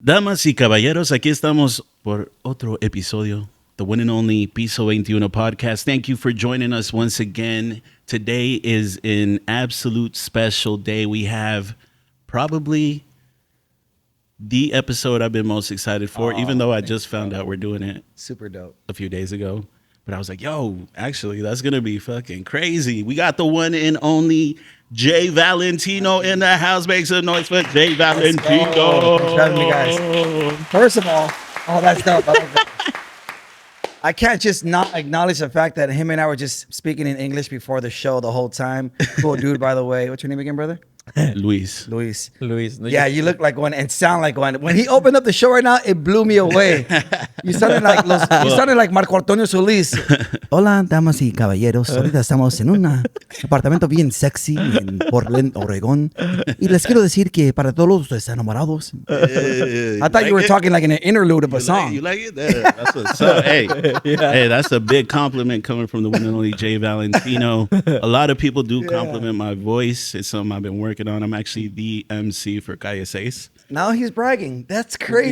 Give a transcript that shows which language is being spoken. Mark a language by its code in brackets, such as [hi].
[es] Damas y caballeros, aquí estamos por otro episodio, [en] the one and only PISO21 podcast. Thank you for joining us once again. Today is an absolute special day. We have probably the episode I've been most excited for, even though I just found out we're doing it super dope a few days ago. But I was like, yo, actually, that's going to be fucking crazy. We got the one and only J Valentino in the house. Make some noise for J Valentino. Thanks for having me, guys. First of all, that's dope. I can't just not acknowledge the fact that him and I were just speaking in English before the show the whole time. Cool dude, by the way. What's your name again, brother? Luis. Yeah, you look like one and sound like one. When he opened up the show right now, it blew me away. You sounded like Marco Antonio Solís. [es] Hola, damas y caballeros. Ahorita estamos en un apartamento bien sexy en Portland, Oregón. Y les quiero decir que para todos los enamorados. [en] I thought you were talking like an interlude of a song. You like it? That's what's up. Hey, that's a big compliment coming from the one and only J Valentino. A lot of people do compliment my voice. It's something I've been working on. I'm actually the MC for Calle 6. Now he's bragging. That's crazy.